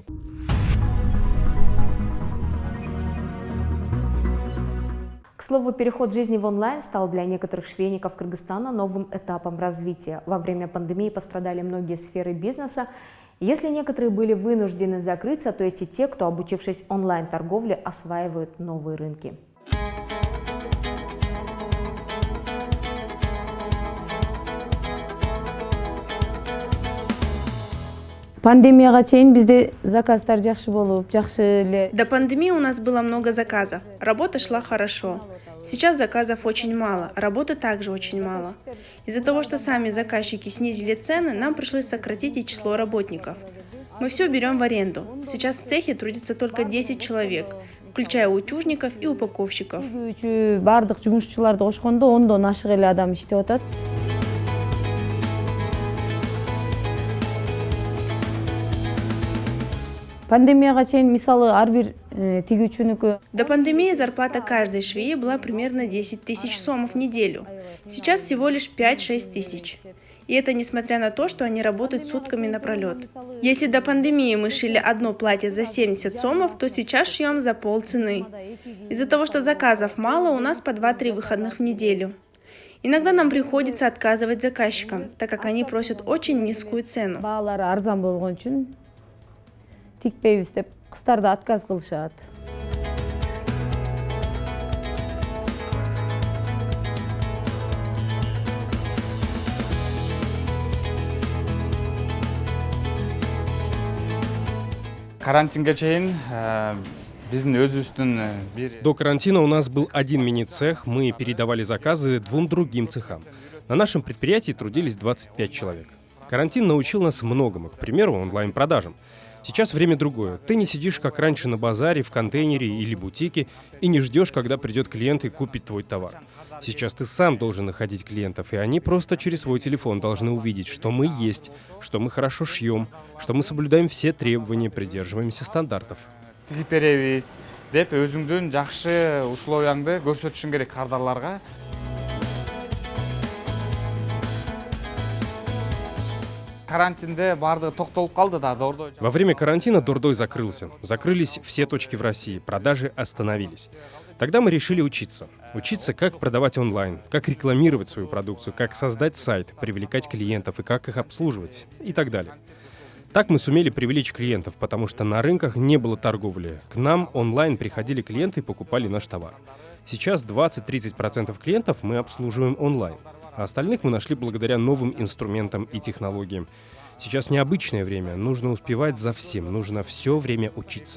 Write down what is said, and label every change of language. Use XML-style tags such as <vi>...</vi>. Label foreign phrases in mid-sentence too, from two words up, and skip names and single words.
<ru>К слову, переход жизни в онлайн стал для некоторых швейников Кыргызстана новым этапом развития. Во время пандемии пострадали многие сферы бизнеса. Если некоторые были вынуждены закрыться, то есть и те, кто, обучившись онлайн-торговле, осваивают новые рынки.</ru> <ky>Пандемияга чейин бизде заказдар жакшы болуп, жакшы эле.</ky> <ru>До пандемии у нас было много заказов. Работа шла хорошо. Сейчас заказов очень мало, работы также очень мало. Из-за того, что сами заказчики снизили цены, нам пришлось сократить и число работников. Мы все берем в аренду. Сейчас в цехе трудится только 10 человек, включая утюжников и упаковщиков.</ru> <ky>Бардык жумушчуларды кошкондо 10дон ашык эле адам иштеп атат. Пандемияга чейин мисалы ар бир тигүүчүнүкү.</ky> <ru>До пандемии зарплата каждой швеи была примерно 10 тысяч сомов в неделю. Сейчас всего лишь 5-6 тысяч. И это несмотря на то, что они работают сутками напролет. Если до пандемии мы шили одно платье за 70 сомов, то сейчас шьем за полцены. Из-за того, что заказов мало, у нас по 2-3 выходных в неделю. Иногда нам приходится отказывать заказчикам, так как они просят очень низкую цену.</ru> <ky>Баалары арзан болгон үчүн тикпейбиз деп кыздар да отказ кылышат. Карантинге чейин биздин өзүбүздүн</ky> <ru>До карантина у нас был один мини-цех, мы передавали заказы 2 другим цехам. На нашем предприятии трудились 25 человек. Карантин научил нас многому, к примеру, онлайн-продажам. Сейчас время другое. Ты не сидишь, как раньше, на базаре, в контейнере или бутике и не ждешь, когда придет клиент и купит твой товар. Сейчас ты сам должен находить клиентов, и они просто через свой телефон должны увидеть, что мы есть, что мы хорошо шьем, что мы соблюдаем все требования, придерживаемся стандартов.</ru> <ky>тигип беребиз деп өзүңдүн жакшы условияңды көрсөтүшүң керек кардарларга. Карантинде бардыгы токтолуп калды да, Дордой.</ky> <ru>Во время карантина Дордой закрылся. Закрылись все точки в России, продажи остановились. Тогда мы решили учиться. Учиться, как продавать онлайн, как рекламировать свою продукцию, как создать сайт, привлекать клиентов и как их обслуживать и так далее. Так мы сумели привлечь клиентов, потому что на рынках не было торговли. К нам онлайн приходили клиенты и покупали наш товар. Сейчас 20-30% клиентов мы обслуживаем онлайн, а остальных мы нашли благодаря новым инструментам и технологиям. Сейчас необычное время, нужно успевать за всем, нужно все время учиться.</ru>